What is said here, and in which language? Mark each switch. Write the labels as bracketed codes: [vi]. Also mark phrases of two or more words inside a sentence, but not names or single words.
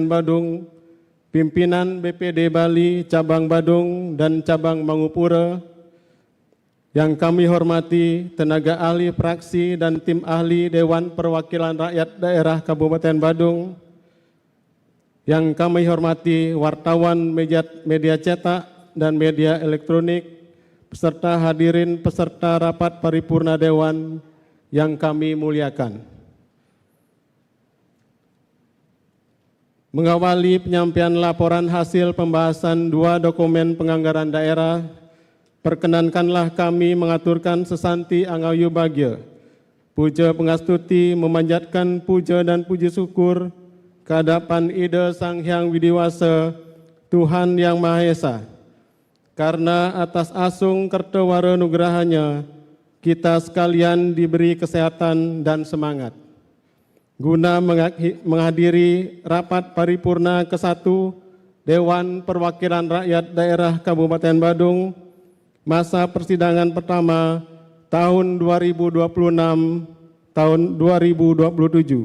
[id] Badung, pimpinan BPD Bali Cabang Badung dan Cabang Mangupura, yang kami hormati tenaga ahli fraksi dan tim ahli Dewan Perwakilan Rakyat Daerah Kabupaten Badung, yang kami hormati wartawan media cetak dan media elektronik, beserta hadirin peserta rapat paripurna Dewan yang kami muliakan. Mengawali penyampaian laporan hasil pembahasan dua dokumen penganggaran daerah, perkenankanlah kami mengaturkan sesanti [ban] Angayu Bagya, [id] puja pengastuti memanjatkan puja dan puji syukur kehadapan Ida Sang Hyang Widiwasa, Tuhan Yang Maha Esa, karena atas [ban] asung kertawara nugrahanya, [id] kita sekalian diberi kesehatan dan semangat. Guna menghadiri rapat paripurna ke-1 Dewan Perwakilan Rakyat Daerah Kabupaten Badung, masa persidangan pertama tahun 2026, tahun 2027.